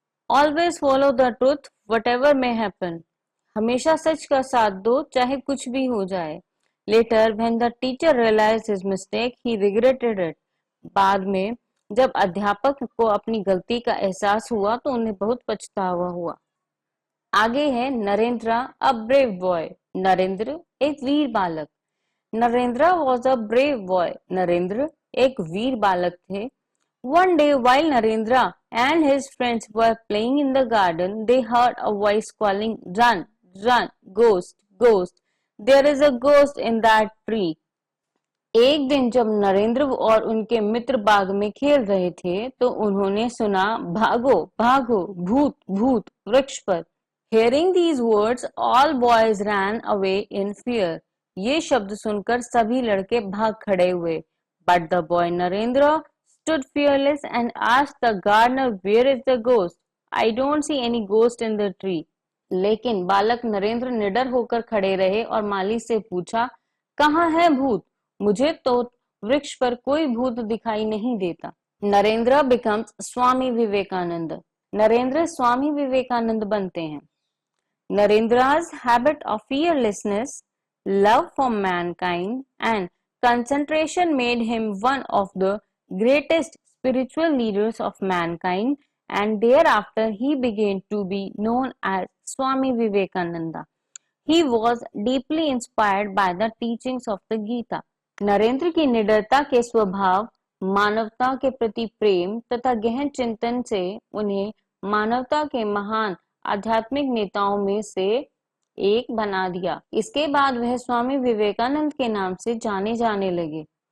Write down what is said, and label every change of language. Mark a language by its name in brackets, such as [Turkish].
[English] Always follow the truth, whatever may happen. [Hindi] हमेशा सच का साथ दो, चाहे कुछ भी हो जाए। [English] Later, when the teacher realized his mistake, he regretted it. [Hindi] बाद में जब अध्यापक को अपनी गलती का एहसास हुआ तो उन्हें बहुत पछतावा हुआ। आगे है Narendra [English] A brave boy. [Hindi] Narendra एक वीर बालक। [English] Narendra was a brave boy. [Hindi] Narendra एक वीर बालक थे। [English] One day while Narendra and his friends were playing in the garden, they heard a voice calling, "Run, run, ghost, ghost. There is a ghost in that tree." [Hindi] एक दिन जब नरेंद्र और उनके मित्र बाग में खेल रहे थे तो उन्होंने सुना, "भागो, भागो, भूत, भूत, वृक्ष पर।" [English] Hearing these words, all boys ran away in fear. [Hindi] ये शब्द सुनकर सभी लड़के भाग खड़े हुए. [English] But the boy Narendra stood fearless and asked the gardener, "Where is the ghost? I don't see any ghost in the tree." [Hindi] लेकिन बालक नरेंद्र निडर होकर खड़े रहे और माली से पूछा, "कहाँ है भूत? मुझे तो वृक्ष पर कोई भूत दिखाई नहीं देता." नरेंद्र [English] becomes [Hindi] स्वामी विवेकानंद. नरेंद्र स्वामी विवेकानंद बनते हैं. [English] Narendra's habit of fearlessness, love for mankind, and concentration made him one of the greatest spiritual leaders of mankind, and thereafter he began to be known as Swami Vivekananda. He was deeply inspired by the teachings of the Gita. [Hindi] Narendra की निडरता के स्वभाव, मानवता के प्रति प्रेम तथा गहन चिंतन से उन्हें मानवता के महान आध्यात्मिक नेताओं में से एक बना दिया. इसके बाद वह स्वामी विवेकानंद के नाम से जाने जाने लगे.